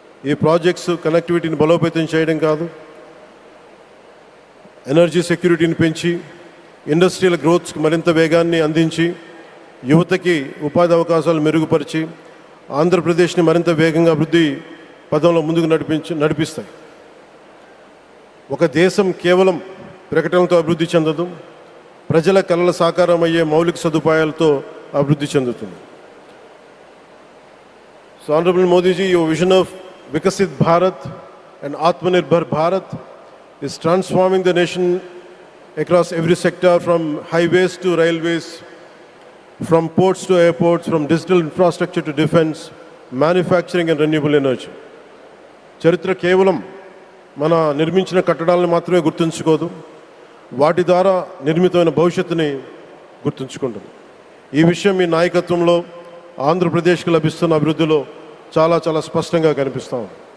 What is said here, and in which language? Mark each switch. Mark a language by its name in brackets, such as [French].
[Telugu] ఈ ప్రాజెక్ట్స్ కనెక్టివిటీని బలోపేతం చేయడం కాదు, ఎనర్జీ సెక్యూరిటీని పెంచి ఇండస్ట్రియల్ గ్రోత్స్కి మరింత వేగాన్ని అందించి యువతకి ఉపాధి అవకాశాలు మెరుగుపరిచి ఆంధ్రప్రదేశ్ని మరింత వేగంగా అభివృద్ధి పదంలో ముందుకు నడిపిస్తాయి. ఒక దేశం కేవలం ప్రకటనలతో అభివృద్ధి చెందదు, ప్రజల కళల సాకారం అయ్యే మౌలిక సదుపాయాలతో అభివృద్ధి చెందుతుంది. [English] So honourable Modiji, your vision of Vikasit Bharat and Atmanirbhar Bharat is transforming the nation across every sector, from highways to railways, from ports to airports, from digital infrastructure to defense, manufacturing and renewable energy. [Telugu] చరిత్ర కేవలం మన నిర్మించిన కట్టడాలను మాత్రమే గుర్తుంచుకోదు, వాటి ద్వారా నిర్మితమైన భవిష్యత్తుని గుర్తుంచుకుంటుంది. ఈ విషయం మీ నాయకత్వంలో ఆంధ్రప్రదేశ్కి లభిస్తున్న అభివృద్ధిలో చాలా చాలా స్పష్టంగా కనిపిస్తూ ఉంది.